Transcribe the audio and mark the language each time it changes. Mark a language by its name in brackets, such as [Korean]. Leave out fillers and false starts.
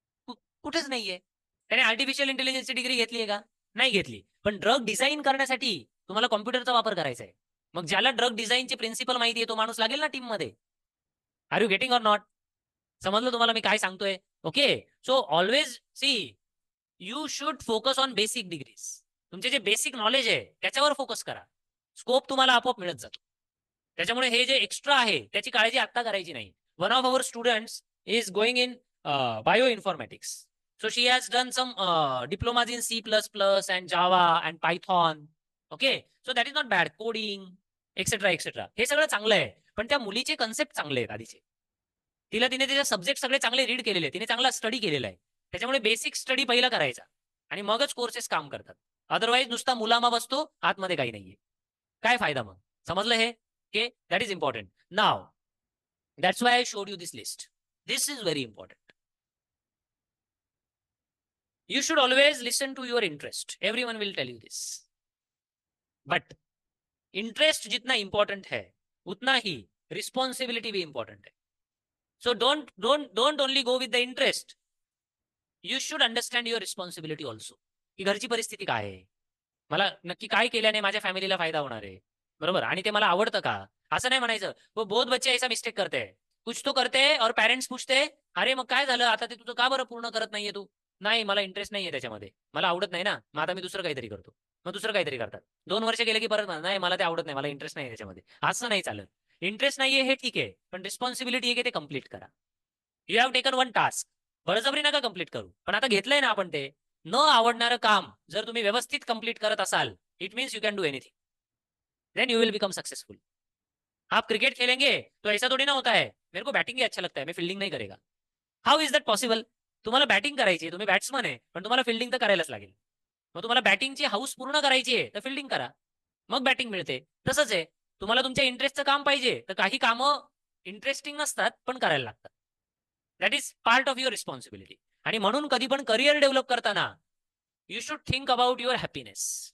[Marathi] कुठेच नाहीये. त्याने आर्टिफिशियल इंटेलिजन्सची डिग्री घेतली आहे का? नाही घेतली. पण ड्रग डिझाईन करण्यासाठी तुम्हाला कॉम्प्युटरचा वापर करायचा आहे. मग ज्याला ड्रग डिझाईनचे प्रिन्सिपल माहिती आहे तो माणूस लागेल ना टीम मध्ये. [English] Are you getting or not? [Marathi] समजलं तुम्हाला मी काय सांगतोय? [English] Okay. So always see you should focus on basic degrees. [Marathi] तुमचे जे बेसिक नॉलेज आहे त्याच्यावर फोकस करा. स्कोप तुम्हाला आपोआप मिळत जातो. त्याच्यामुळे हे जे एक्स्ट्रा आहे त्याची काळजी आता करायची नाही. [English] One of our students is going in bioinformatics. So she has done some diplomas in C++ and Java and Python. Okay. So that is not bad. Coding, etc. etc. [Marathi] हे सगळं चांगलं आहे. पण त्या मुलीचे कन्सेप्ट चांगले आहेत आधीचे. तिने त्याचे सब्जेक्ट सगळे चांगले रीड केलेले आहेत. तिने चांगला स्टडी केलेला आहे. त्याच्यामुळे बेसिक स्टडी पहिला करायचा आणि मगच कोर्सेस काम करतात. अदरवाईज नुसता मुलामा बसतो, आतमध्ये काही नाहीये. काय फायदा मग? समजलं हे? [English] Okay. That is important. Now that's why I showed you this list. This is very important. You should always listen to your interest. Everyone will tell you this. [Hindi] But interest जितना important है, उतना ही responsibility भी important है. [English] So don't only go with the interest. You should understand your responsibility also. [Marathi] की घरची परिस्थिती काय आहे, मला नक्की काय केल्याने माझ्या फॅमिलीला फायदा होणार आहे, बरोबर, आणि ते मला आवडतं का? असं नाही म्हणायचं [Hindi] वो बहुत बच्चे ऐसा मिस्टेक करते हैं. कुछ तो करते हैं और पेरेंट्स पूछते [Marathi] अरे मग काय झालं आता, ते तुझं का बरं पूर्ण करत नाहीये तू? नाही मला इंटरेस्ट नाहीये त्याच्यामध्ये, मला आवडत नाही ना, मग आता मी दुसरं काहीतरी करतो. मग दुसरं काहीतरी करतात. 2 वर्ष गेले की परत नाही मला ते आवडत नाही, मला इंटरेस्ट नाही त्याच्यामध्ये. असं नाही चालत. इंटरेस्ट नाहीये हे ठीक आहे, पण रिस्पॉन्सिबिलिटी आहे की ते कम्प्लीट करा. [English] You have taken one task. [Marathi] बळजबरी नका कम्प्लीट करू, पण आता घेतलंय ना आपण ते. न आवडणारं काम जर तुम्ही व्यवस्थित कंप्लीट करत असाल, [English] It means you can do anything. Then you will become successful. [Hindi] आप क्रिकेट खेलेंगे तो ऐसा थोड़ी ना होता है मेरे को बैटिंग ही अच्छा लगता है मैं फील्डिंग नहीं करेगा. [English] How is that possible? [Marathi] तुम्हाला बॅटिंग करायची, तुम्ही बॅट्समन आहे, पण तुम्हाला फिल्डिंग तर करायलाच लागेल. मग तुम्हाला बॅटिंगची हाऊस पूर्ण करायची आहे तर फिल्डिंग करा, मग बॅटिंग मिळते. तसंच आहे, तुम्हाला तुमच्या इंटरेस्टचं काम पाहिजे तर काही कामं इंटरेस्टिंग नसतात पण करायला लागतात. [English] That is part of your responsibility. [Marathi] आणि म्हणून कधी पण करिअर डेव्हलप करताना [English] You should think about your happiness.